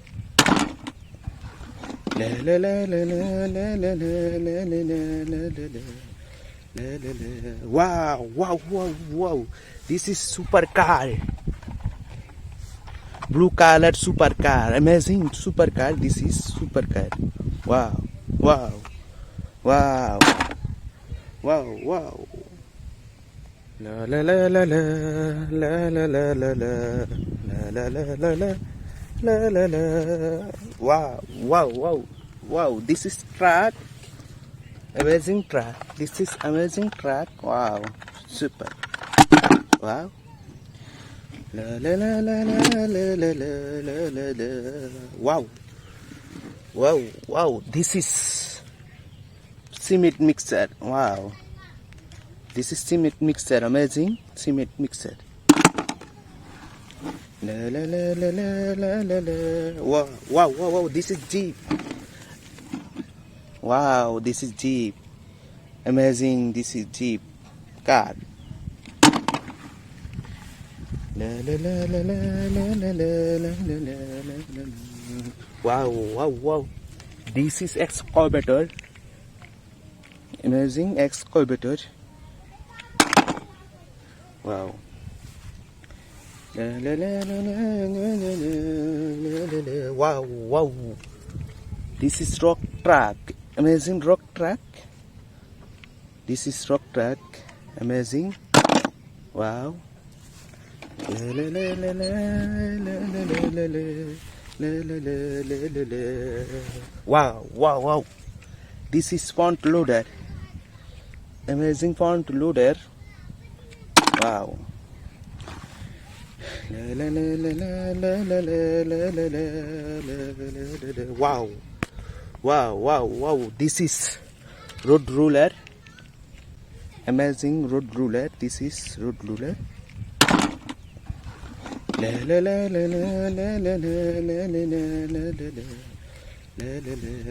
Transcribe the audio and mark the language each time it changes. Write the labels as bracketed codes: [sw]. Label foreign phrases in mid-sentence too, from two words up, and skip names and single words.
[en] La la la la la la la la la la la la. La, la, la. Wow, wow, wow, wow. This is supercar. Blue colored supercar. Amazing supercar. This is supercar. Wow, wow, wow, wow, wow. La la la la la la la la la la la la la la la la la. Wow, wow, wow, wow. This is truck. Amazing truck. This is amazing truck. Wow, super. Wow. La la la la la la la la la la. Wow. Wow, wow. This is cement mixer. Wow. This is cement mixer. Amazing cement mixer. La la la la la la la la. Wow, wow, wow, wow. This is Jeep. Wow, this is Jeep. Amazing. This is Jeep car. La la la la la la la la la la la. Wow, wow, wow. This is excavator. Amazing excavator. Wow. La la la la la la la la la. Wow, wow. This is rock truck. Amazing rock truck. This is rock truck. Amazing. Wow. La la la la la la la la la la la la la. Wow, wow, wow. This is front loader. Amazing front loader. Wow. La la la la la la la la la la la. Wow. Wow, wow, wow. This is road ruler. Amazing road ruler. This is road ruler. La la la la la la la la la la la la.